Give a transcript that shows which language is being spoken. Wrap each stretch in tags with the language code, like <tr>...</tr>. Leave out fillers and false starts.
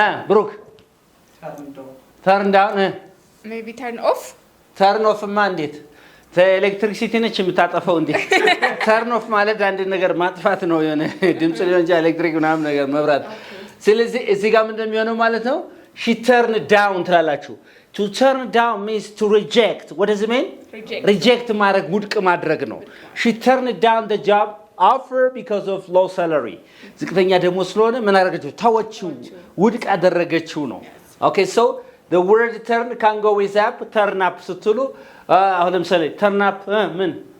<en>ብሩክ turn down. maybe turn off</en> <am>turn off ማ እንዴት ኤሌክትሪክሲቲ ነች የምታጠፈው እንዴ? ተርን ኦፍ ማለት አንድ ነገር ማጥፋት ነው። የሆነ ድምጽ ሊሆን ይችላል፣ ኤሌክትሪክ ምናምን ነገር መብራት። ስለዚህ እዚህ ጋር ምንድን ነው የሚሆነው ማለት ነው?</am> <en>she turned down</en> <am>ትላላችሁ።</am> <en>to turn down means to reject. what does it mean? reject ማድረግ</en> <am>ውድቅ ማድረግ ነው።</am> <en>she turned down the job offer because of low salary.</en> <am>ዝቅተኛ ደሞዝ ስለሆነ ምን አደረገችው? ተወችው፣ ውድቅ አደረገችው ነው።</am> <en>okay so the word turn can go with up, turn up</en> <am>ስትሉ አሁን ለምሳሌ turn up ምን</am>